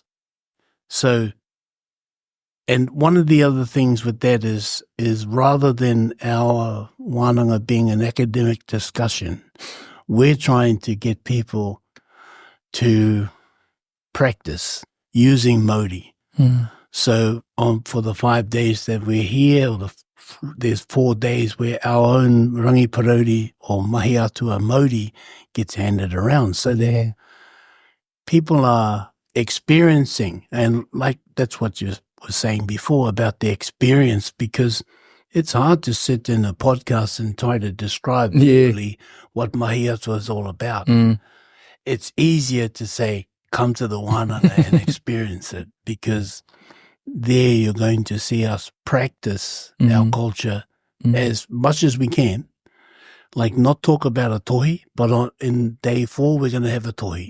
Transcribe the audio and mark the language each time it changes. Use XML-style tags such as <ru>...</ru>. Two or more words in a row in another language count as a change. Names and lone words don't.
<en>So, and one of the other things with that is rather than our wānanga being an academic discussion, we're trying to get people to practice using Mauri. So for the 5 days that we're here, or there's 4 days where our own</en> <mi>rangi parori</mi> <en>or</en> <mi>mahi atua Mauri</mi> <en>gets handed around. So that people are experiencing, and like that's what you were saying before about the experience, because it's hard to sit in a podcast and try to describe really what</en> <mi>mahi atua</mi> <en>is all about. It's easier to say, come to the wānanga and experience it, because there you're going to see us practice our culture as much as we can. Like, not talk about a tohi, but in day 4 we're going to have a tohi.</en>